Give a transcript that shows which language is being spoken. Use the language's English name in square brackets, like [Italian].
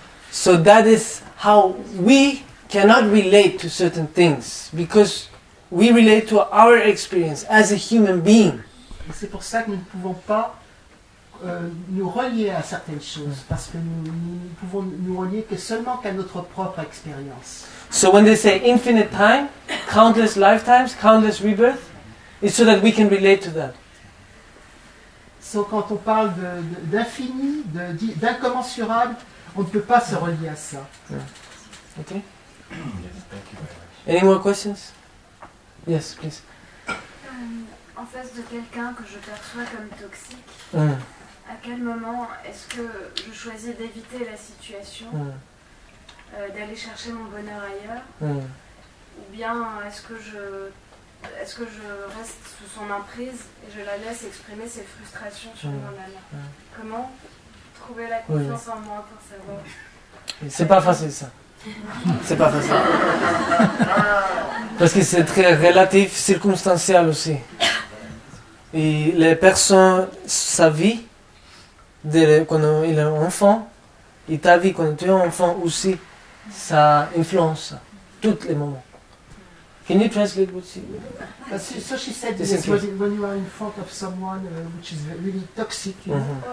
[English] So that is how we cannot relate to certain things, because we relate to our experience as a human being. [French] Et c'est pour ça que nous ne pouvons pas nous relier à certaines choses, parce que nous ne pouvons nous relier que seulement qu'à notre propre expérience. [English] So when they say infinite time, countless lifetimes, countless rebirth, it's so that we can relate to that. [French] So, quand on parle d'infini, d'incommensurable, on ne peut pas se relier à ça. [English] Okay? Any more questions? Yes, please. [French] En face de quelqu'un que je perçois comme toxique, à quel moment est-ce que je choisis d'éviter la situation, d'aller chercher mon bonheur ailleurs, ou bien est-ce que je reste sous son emprise et je la laisse exprimer ses frustrations sur moi-même? Comment trouver la confiance en moi pour savoir? C'est pas facile ça. C'est pas facile. Parce que c'est très relatif, circonstanciel aussi. Et les personnes, sa vie, quand il est enfant, et ta vie quand tu es enfant aussi, ça influence tous les moments. [English] Can you translate what she So she said Yes, yes, okay. when you are in front of someone which is really toxic, you know,